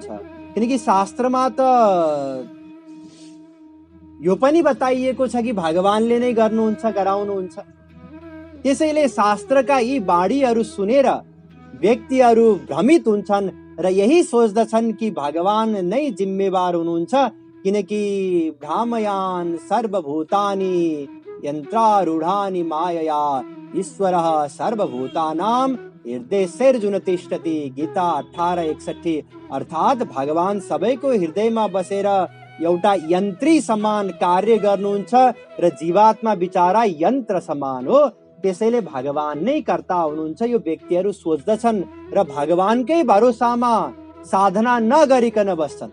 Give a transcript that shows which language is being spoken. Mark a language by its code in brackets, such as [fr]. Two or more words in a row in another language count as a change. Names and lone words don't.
[ne] किनकि शास्त्रमा त यो पनि बताइएको छ कि भगवानले नै गर्नुहुन्छ, गराउनुहुन्छ। त्यसैले शास्त्रका यी बाणीहरू सुनेर व्यक्तिहरू भ्रमित हुन्छन् र यही सोच्दछन् कि भगवान नै जिम्मेवार हुनुहुन्छ, किनकि [sa] भ्रामयान् सर्वभूतानि यन्त्रारूढानि मायया ईश्वरः सर्वभूतानां हृदयेर्जुन तिष्ठति। [ne] गीता 18:61। अर्थात् भगवान सबैको हृदयमा बसेर एउटा यन्त्री समान कार्य गर्नुहुन्छ र जीवात्मा बिचारा यन्त्र समान हो। त्यसैले भगवान नै कर्ता हुनुहुन्छ यो व्यक्तिहरू सोच्दछन् र भगवानकै भरोसामा साधना नगरिकन बस्छन्।